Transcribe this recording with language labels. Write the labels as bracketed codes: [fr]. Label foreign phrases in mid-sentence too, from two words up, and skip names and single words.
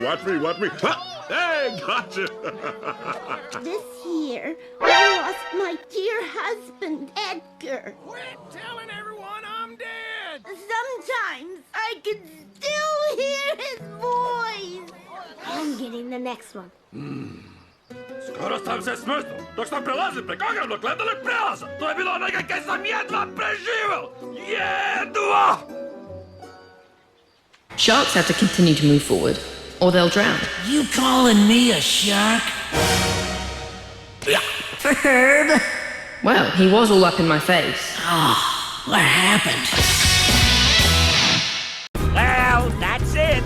[en] Watch me, watch me. Ha! Hey, gotcha. This year, I lost my dear husband, Edgar. Quit telling everyone I'm dead! Sometimes I can still hear his voice. I'm getting the next one. [hr] Skoro sam se smrznul, dok sam prelazil preko ogromnog ledenog prelaza. To je bilo onega kaj sam jedva preživel. Jedva! [en] Sharks have to continue to move forward, or they'll drown. You calling me a shark? Ferb? Well, he was all up in my face. Oh, what happened? Well, that's it.